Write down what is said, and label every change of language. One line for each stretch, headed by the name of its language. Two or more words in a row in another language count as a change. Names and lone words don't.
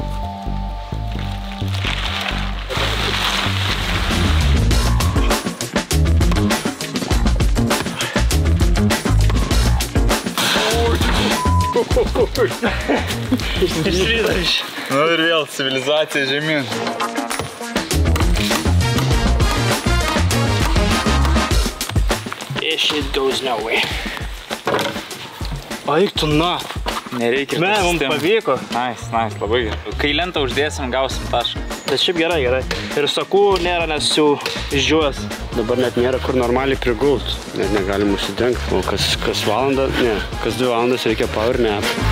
Lithuanian: Išvyda iš. Nu ir vėl civilizacija žemyn.
English: This shit goes nowhere.
Lithuanian: Aik tu na. Nereikia ir Mums pavyko. Nice, labai gerai. Kai lentą uždėsim, gausim tašką. Bet šiaip gerai. Ir sakų nėra, nes jau išdžiuos. Dabar net nėra kur normaliai prigult. Net negalim užsidengti. O kas valandą, ne, kas 2 valandas reikia
English: power nap.